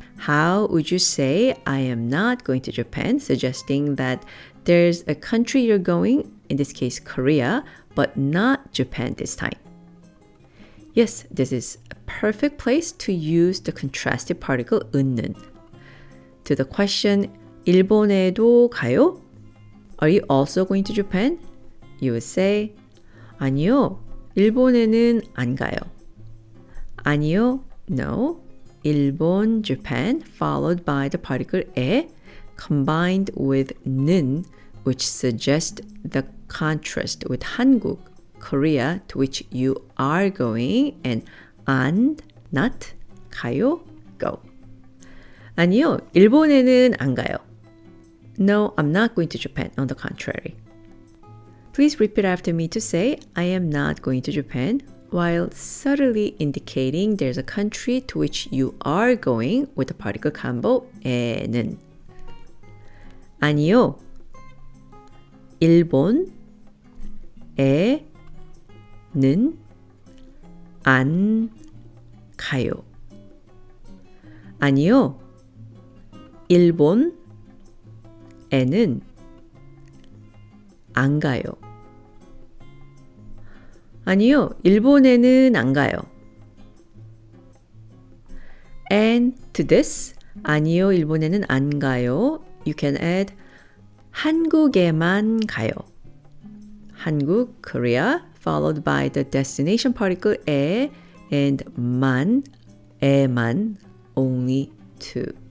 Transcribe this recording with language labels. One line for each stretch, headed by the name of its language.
English: How would you say, I am not going to Japan, suggesting that there's a country you're going, in this case Korea, but not Japan this time? Yes, this is a perfect place to use the contrastive particle 은는. To the question,
Korean: 일본에도 가요?
English: Are you also going to Japan? You would say,
Korean: 아니요, 일본에는 안 가요.
English: 아니요, no. 일본, Japan, followed by the particle 에, combined with 는, which suggests the contrast with 한국, Korea, to which you are going, and 안, not, 가요, go.
Korean: 아니요, 일본에는 안 가요.
English: No, I'm not going to Japan, on the contrary. Please repeat after me to say, I am not going to Japan, while subtly indicating there's a country to which you are going with the particle combo 에는.
Korean: 아니요, 일본, 에는 안 가요. 아니요, 일본, 에는 안 가요. 아니요, 일본에는 안 가요.
English: And to this,
Korean: 아니요, 일본에는 안 가요,
English: you can add
Korean: 한국에만 가요.
English: 한국, Korea, followed by the destination particle 에 and 만, 에만, only to.